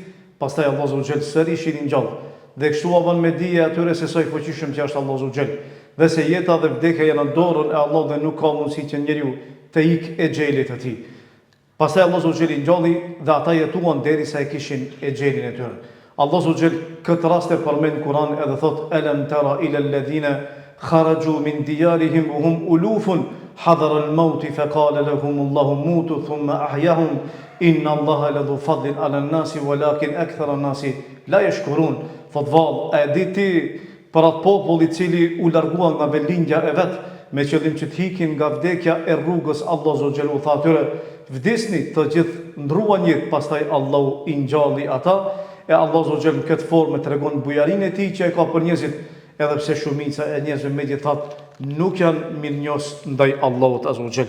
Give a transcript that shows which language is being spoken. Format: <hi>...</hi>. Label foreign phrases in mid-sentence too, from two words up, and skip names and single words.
<sq>Pastaj Allah subhanahu sërish I ngjall. Dhe kështu u bën me dije atyre se sa I fuqishëm që është Allah subhanahu. Dhe se jeta dhe vdekja janë në dorën e Allahut dhe nuk ka mundësi që njeriu të ikë e xhelit të tij. Pastaj Allah subhanahu I ngjalli dhe ata jetuan derisa e kishin e xhelin e tyre. Allah subhanahu këtë rast e përmend në Kur'an edhe thot</sq> <ar>ألم تر إلى الذين خرجوا من ديارهم وهم ألوف حذر الموت فقال لهم الله موتوا ثم أحياهم إن الله لذو فضل على الناس ولكن أكثر الناس لا يشكرون.</ar> <sq>Thot vallë, e di ti për atë popull I cili u largua nga vendlindja e vet me qëllim që të hikin nga vdekja e rrugës Allahu subhanahu u tha atyre vdesni të gjithë ndruan jetë, pastaj Allahu I ngjalli ata e Allahu subhanahu këtë formë tregon bujarinë e tij që e ka për njerëzit, edhe pse shumica e njerëzve megjithatë nuk janë mirënjohës ndaj Allahut</sq> <ar>عز وجل.</ar>